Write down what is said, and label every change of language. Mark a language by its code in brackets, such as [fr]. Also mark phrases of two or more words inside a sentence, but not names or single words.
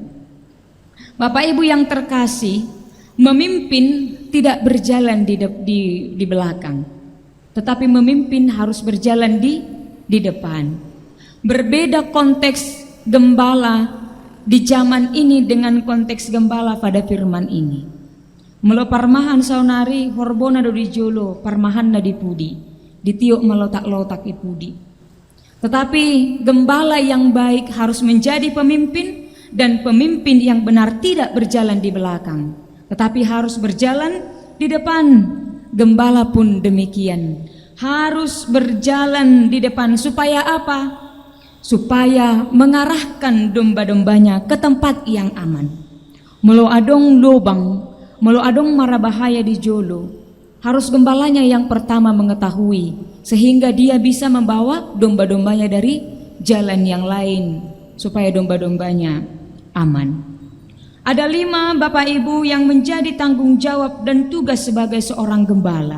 [id] Bapak Ibu yang terkasih, memimpin tidak berjalan di belakang, tetapi memimpin harus berjalan di depan. Berbeda konteks gembala di zaman ini dengan konteks gembala pada firman ini. [bbc] Melo parmahan saunari horbona do dijolo parmahan na dipudi, ditiuk melotak-lotak ipudi. [id] Tetapi gembala yang baik harus menjadi pemimpin, dan pemimpin yang benar tidak berjalan di belakang, tetapi harus berjalan di depan. Gembala pun demikian, harus berjalan di depan supaya apa? Supaya mengarahkan domba-dombanya ke tempat yang aman. [bbc] Melo adong lobang, melo adong mara bahaya di jolo, [id] harus gembalanya yang pertama mengetahui, sehingga dia bisa membawa domba-dombanya dari jalan yang lain supaya domba-dombanya aman. Ada 5 Bapak Ibu yang menjadi tanggung jawab dan tugas sebagai seorang gembala.